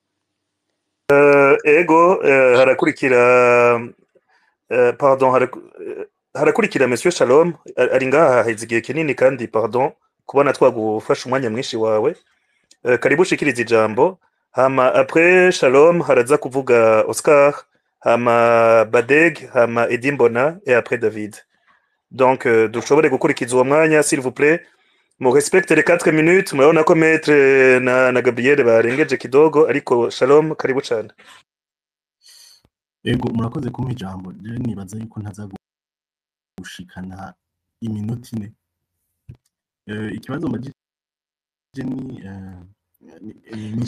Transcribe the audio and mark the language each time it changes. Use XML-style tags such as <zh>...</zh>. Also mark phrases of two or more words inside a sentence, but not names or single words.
<rn>ego harakurikira pardon harakurikira monsieur Shalom ari ngaha haheze igihe kinini kandi pardon kubona twagufasha umwanya mwinshi wawe karibu shikiriza ijambo hama après Shalom haraza kuvuga Oscar hama Badeg hama Edimbona</rn> <fr>et après</fr> <rn>David donc dushobore gukurikiza uwo mwanya</rn> <fr>s'il vous plaît</fr> <rn>mu respecte</rn> <fr>les 4 minutes</fr> <rn>murabona ko maître na Gabriel barengeje kidogo ariko Shalom karibu cyane ego murakoze kumpa ijambo je nibaza yuko ntaza gushikana iminota ine ikibazo mbajije ni</rn>